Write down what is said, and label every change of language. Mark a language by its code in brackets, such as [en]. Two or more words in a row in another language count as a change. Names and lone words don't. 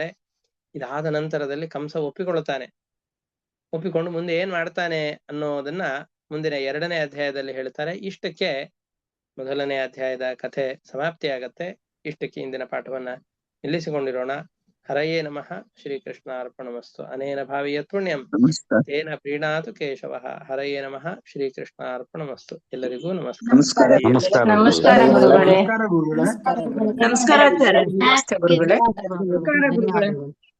[kn] ಇದಾದ ನಂತರದಲ್ಲಿ ಕಂಸ ಒಪ್ಪಿಕೊಳ್ಳುತ್ತಾನೆ. ಒಪ್ಪಿಕೊಂಡು ಮುಂದೆ ಏನ್ ಮಾಡ್ತಾನೆ ಅನ್ನೋದನ್ನ ಮುಂದಿನ 2ನೇ ಅಧ್ಯಾಯದಲ್ಲಿ ಹೇಳ್ತಾರೆ. ಇಷ್ಟಕ್ಕೆ ಮೊದಲನೇ ಅಧ್ಯಾಯದ ಕಥೆ ಸಮಾಪ್ತಿ ಆಗತ್ತೆ. ಇಷ್ಟಕ್ಕೆ ಇಂದಿನ ಪಾಠವನ್ನ ನಿಲ್ಲಿಸಿಕೊಂಡಿರೋಣ. [sa] ಹರಯೇ ನಮಃ. ಶ್ರೀಕೃಷ್ಣ ಅರ್ಪಣಮಸ್ತು. ಅನೇನ ಭಾವಿಯತ್ ಪುಣ್ಯಂ ತೇನ ಪ್ರೀಣಾತು ಕೇಶವಃ. ಹರಯೇ ನಮಃ. ಶ್ರೀಕೃಷ್ಣ ಅರ್ಪಣಮಸ್ತು. [kn] ಎಲ್ಲರಿಗೂ ನಮಸ್ಕಾರ. ನಮಸ್ಕಾರ ಗುರುಗಳೇ. ನಮಸ್ಕಾರ ಗುರುಗಳೇ. ನಮಸ್ಕಾರ ಆಚಾರ್ಯ. ನಮಸ್ತೆ ಗುರುಗಳೇ. ನಮಸ್ಕಾರ ಗುರುಗಳೇ.